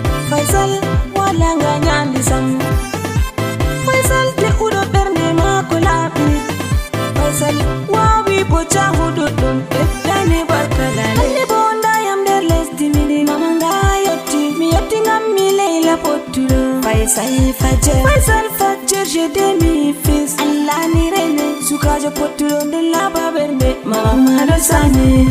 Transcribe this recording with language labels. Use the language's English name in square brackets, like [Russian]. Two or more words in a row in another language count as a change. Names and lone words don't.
[Fula] Faisal wala nga nyandi sam. Faisal te uɗo ɓernde maako laaɓi. Faisal wawi bo cahu ɗuɗɗum, ɓeddani barka lale. Hande bo nda yam nder lesdi mi ndi, mama nga yotti. Mi yotti ngam mi Leila Pottuɗo. Faisal Fajir, Faisal Fajir, [French] je t'aime mi fils. [Fula] Allah ni rene. Sukajo Pottuɗo nden laba bernde, mama Madou Sané.